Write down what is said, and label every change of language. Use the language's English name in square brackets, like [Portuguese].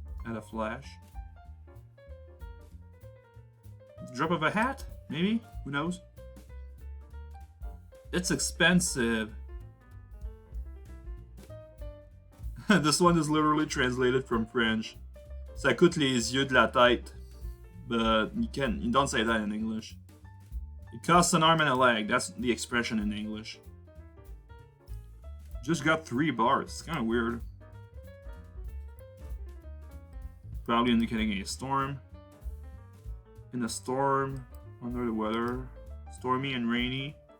[English] At a flash. The drop of a hat? Maybe? Who knows? It's expensive. This one is literally translated from French. [French] Ça coûte les yeux de la tête. [English] But you don't say that in English. It costs an arm and a leg. That's the expression in English. Just got 3 bars. It's kind of weird. Probably indicating a storm. In a storm, under the weather, stormy and rainy.